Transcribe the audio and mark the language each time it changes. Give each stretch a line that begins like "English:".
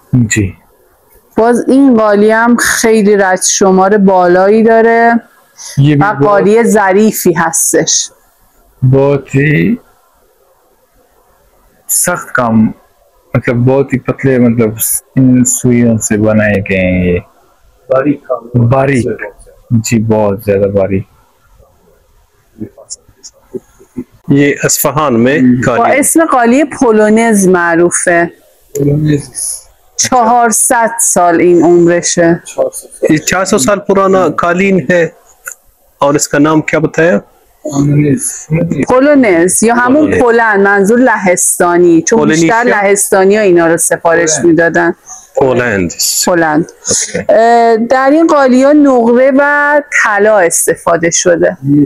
Hindi: जी
Persian: باز این قالی هم خیلی رد شمار بالایی داره و قالی ظریفی هستش.
Hindi: बहुत ही सख्त काम, मतलब बहुत ही पतले, मतलब इन सुइयों से बनाए गए हैं ये, बारीक जी, बहुत ज्यादा बारीक। ये अस्फहान में
Persian: با
Hindi: कालीन।
Persian: اسم قالی پولونز معروفه. 400 سال این عمرشه.
Hindi: ये 400 साल पुराना कालीन है और इसका नाम क्या बताया?
Persian: پولونز یا همون پولند، منظور لهستانی، چون بیشتر پولنیشیا؟ لهستانی ها اینا رو سفارش میدادن.
Hindi: पोलैंड।
Persian: پولند. در این قالی ها نقره و طلا استفاده شده،